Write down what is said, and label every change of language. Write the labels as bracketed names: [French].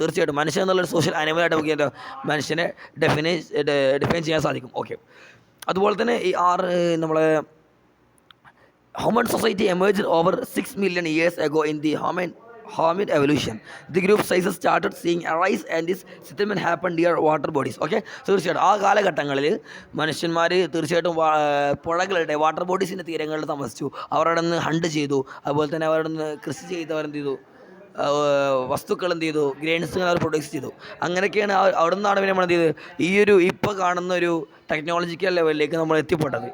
[Malayalam] തീർച്ചയായിട്ടും മനുഷ്യൻ എന്നുള്ളൊരു സോഷ്യൽ ആനിമലായിട്ട് നമുക്ക് എന്താ മനുഷ്യനെ ഡിഫൈൻ ചെയ്യാൻ സാധിക്കും. ഓക്കെ, അതുപോലെ തന്നെ ഈ നമ്മളെ [English] human society emerged over 6 million years ago in the hominid evolution. The group sizes started seeing a rise and this settlement happened near water bodies. [Malayalam] Okay, തീർച്ചയായിട്ടും ആ കാലഘട്ടങ്ങളിൽ മനുഷ്യന്മാർ തീർച്ചയായിട്ടും പുഴകളുടെ വാട്ടർ ബോഡീസിൻ്റെ തീരങ്ങളിൽ താമസിച്ചു. അവരവിടെ നിന്ന് ഹണ്ട് ചെയ്തു, അതുപോലെ തന്നെ അവരുടെ നിന്ന് കൃഷി ചെയ്ത് അവരെന്ത് ചെയ്തു, വസ്തുക്കൾ എന്ത് ചെയ്തു, ഗ്രെയിൻസ് അവർ പ്രൊഡ്യൂസ് ചെയ്തു. അങ്ങനെയൊക്കെയാണ് അവിടെ നിന്നാണ് പിന്നെ നമ്മൾ എന്ത് ചെയ്ത് ഈ ഒരു ഇപ്പോൾ കാണുന്ന ഒരു ടെക്നോളജിക്കൽ ലെവലിലേക്ക് നമ്മൾ എത്തിപ്പെട്ടത്.